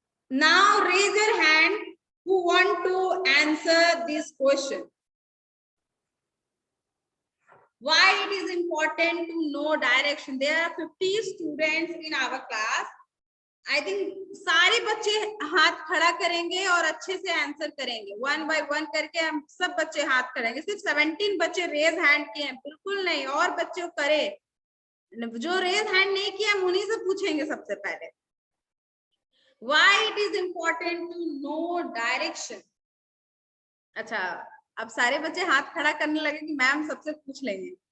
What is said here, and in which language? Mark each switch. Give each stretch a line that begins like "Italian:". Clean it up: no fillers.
English: Now raise your hand who want to answer this question. Why it is important to know direction? There are 50 students in our class. I think
Hindi: सारे बच्चे हाथ खड़ा करेंगे और अच्छे से answer करेंगे. 1 by 1 करके हम सब बच्चे हाथ करेंगे. सिर्फ 17 बच्चे रेज हैंड किए हैं. बिल्कुल नहीं, और बच्चों करे. जो रेज हैंड नहीं किया हम उन्हीं से पूछेंगे सबसे पहले.
English: Why it is important to know direction?
Hindi: अच्छा, अब सारे बच्चे हाथ खड़ा करने लगे कि मैम सबसे पूछ लेंगे.